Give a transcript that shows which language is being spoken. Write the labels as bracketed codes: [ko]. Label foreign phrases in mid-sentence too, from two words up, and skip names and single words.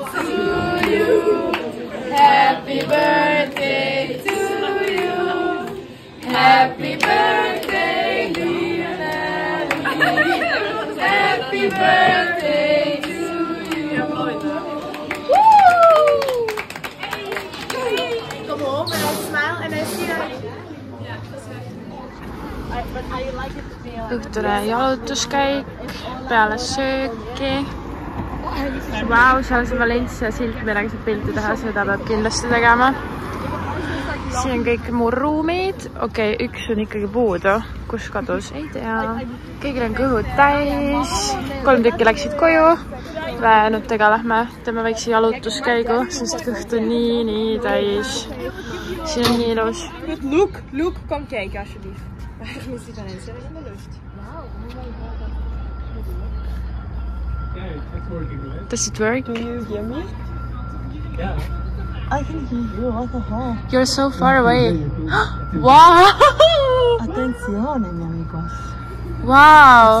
[en] To you, happy birthday to you, happy birthday, Lionel. Happy birthday to you. Come home and I smile and I see that. [et] Õhtune jalutuskäik peale sööki. Vau, seal see Valencia silt, millega saab pilti teha, seda peab kindlasti tegema. Siin on kõik mu ruumid. Okei, üks on ikkagi puudu. Kus kadus? Ei tea. Kõigil on kõhud täis. 3 tükki läksid koju. Väänutega lähme teeme väikse jalutuskäigu, sest kõht on nii täis. Siin on nii ilus. [en] Look, [nl] kom kijken alsjeblieft. Waarom is die Valencia in de lucht? [en] Does it work? Do you hear me? Yeah. I can hear you, what the hell? You're so far away. Wow! [es] Attenzione, mi amigos. [en] Wow!